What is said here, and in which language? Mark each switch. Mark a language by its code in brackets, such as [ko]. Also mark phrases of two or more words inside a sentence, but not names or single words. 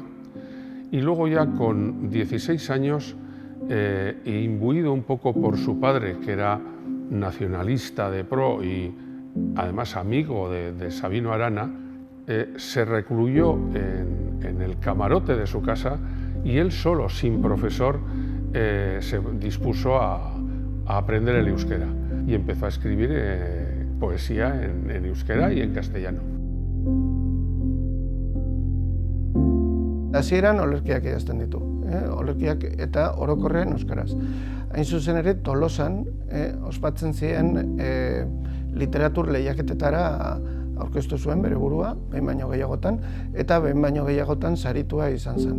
[es] Y luego ya con 16 años, imbuido un poco por su padre, que era nacionalista de pro y además amigo de Sabino Arana, se recluyó en el camarote de su casa y él solo, sin profesor, se dispuso a aprender el euskera y empezó a escribir poesía en euskera y en castellano. [eu] Hasieran olerkiak idazten ditu, olerkiak eta orokorrean euskaraz. Hain zuzen ere, Tolosan ospatzen ziren literatur lehiaketetara aurkeztu zuen bere burua, behin baino gehiagotan, eta behin baino gehiagotan saritua izan zen.